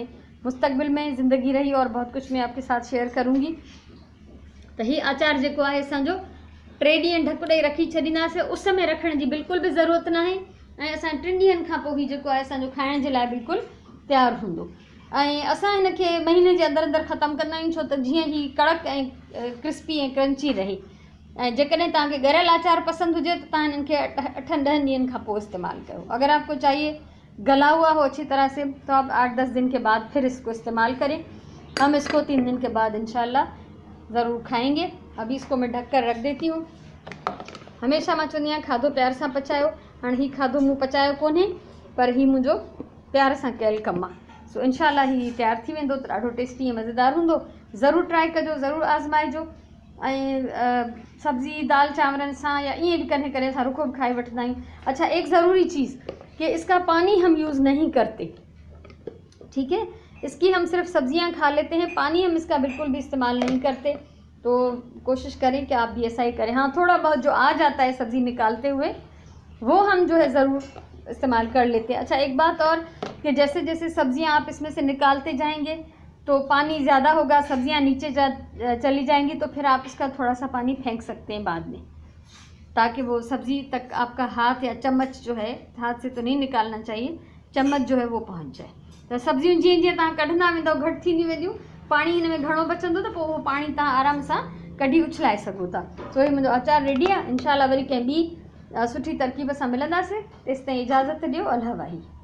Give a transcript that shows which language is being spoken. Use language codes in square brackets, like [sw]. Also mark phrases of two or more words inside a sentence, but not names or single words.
[hi] मुस्तकबिल में ज़िंदगी रही और बहुत कुछ मैं आपके साथ शेयर करूँगी। [sd] तो ही आचार जेको आहे असांजो 3 ॾींहं ढक ॾेई रखी छॾींदासीं, उस में रखण जी बिल्कुल भी ज़रूरत ना है। ऐं असां 3 ॾींहंनि खां पोइ ही जेको आहे असांजो खाइण जे लाइ बिल्कुल तैयार हूंदो। ऐं असां हिनखे महीने जे अंदरि अंदरि ख़तमु कंदा आहियूं, छो त जीअं ही कड़क ऐं क्रिस्पी ऐं क्रंची रहे। ऐं जेकॾहिं तव्हांखे ॻरियल आचार पसंदि हुजे त तव्हां हिननि खे 8-10 ॾींहंनि खां पोइ इस्तेमालु कयो। [hi] अगर आपको चाहिए गला हुआ हो अच्छी तरह से तो आप 8-10 दिन के बाद फिर इसको इस्तेमाल करें। हम इसको 3 दिन के बाद इंशाल्लाह ज़रूर खाएंगे। अभी इसको मैं ढक कर रख देती हूँ। [sd] हमेशा मां चवंदी आहियां खाधो प्यार सां पचायो। हाणे ही खाधो मूं पचायो कोन्हे, पर ही मुंहिंजो प्यार सां कयल कमु आहे। सो इंशाल्लाह ही तैयार थी वेंदो त ॾाढो टेस्टी ऐं मज़ेदार हूंदो। ज़रूरु ट्राई कजो, ज़रूरु आज़माइजो। ऐं सब्ज़ी दाल चांवरनि सां या ईअं बि कॾहिं कॾहिं असां रुखो बि खाई वठंदा आहियूं। [hi] अच्छा, एक ज़रूरी चीज़ कि इसका पानी हम यूज़ नहीं करते, ठीक है। इसकी हम सिर्फ सब्जियां खा लेते हैं, पानी हम इसका बिल्कुल भी इस्तेमाल नहीं करते। तो कोशिश करें कि आप भी ऐसा ही करें। हाँ, थोड़ा बहुत जो आ जाता है सब्ज़ी निकालते हुए वो हम जो है ज़रूर इस्तेमाल कर लेते हैं। अच्छा, एक बात और कि जैसे जैसे सब्जियां आप इसमें से निकालते जाएंगे तो पानी ज़्यादा होगा, सब्जियां नीचे चली जाएंगी, तो फिर आप इसका थोड़ा सा पानी फेंक सकते हैं बाद में, ताकि वो सब्ज़ी तक आपका हाथ या चम्मच जो है, हाथ से तो नहीं निकालना चाहिए, चम्मच जो है वो पहुंच जाए। [sd] तो सब्जियूं जीअं जीअं तव्हां कढंदा वेंदव घटि थींदियूं वेंदियूं, पाणी हिन में घणो बचंदो त पोइ उहो पाणी तव्हां आराम सां कढी उछलाए सघो था। सो ही मुंहिंजो अचार रेडी आहे। इंशाल्लाह वरी कंहिं ॿी सुठी तरकीब सां मिलंदासीं। तेसिताईं इजाज़त ॾियो। अल्लाह वाही।